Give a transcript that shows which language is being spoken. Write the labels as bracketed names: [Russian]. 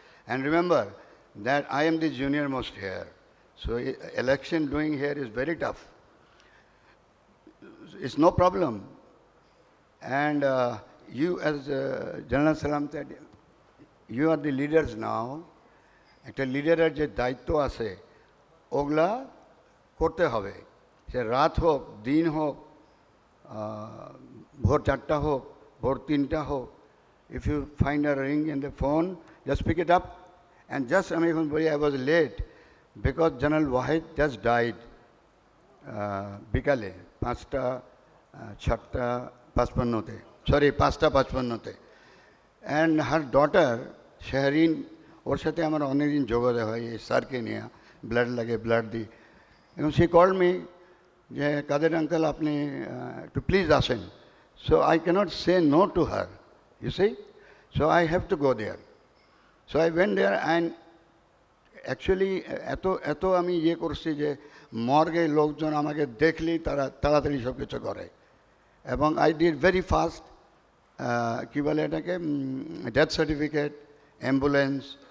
[English] And remember that I am the junior most here. So election doing here is very tough. It's no problem. And you, as General Salam said, you are the leaders now. [Bangla] একটা লিডারের যে দায়িত্ব আছে ওগুলা করতে হবে, সে রাত হোক, দিন হোক, ভোর 4টা হোক, ভোর 3টা হোক. [English] If you find a ring in the phone, just pick it up. And just [Bangla] আমি এখন বলি, [English] I was late because General Wahid just died বিকালে 5:55, sorry 5:55. And her daughter Shahreen, [Bangla] ওর সাথে আমার অনেকদিন যোগাযোগ হয় এই স্যারকে নিয়ে, ব্লাড লাগে, ব্লাড দিই, এবং [English] she called me [Bangla] যে কাদের আঙ্কেল আপনি একটু প্লিজ আসেন. [English] So I cannot say no to her, you see. So I have to go there. So I went there, and actually [Bangla] এত আমি ইয়ে করছি যে মর্গে লোকজন আমাকে দেখলেই তারা তাড়াতাড়ি সব কিছু করে, এবং [English] I did very fast, [Bangla] কী বলে এটাকে, ডেথ সার্টিফিকেট, অ্যাম্বুলেন্স.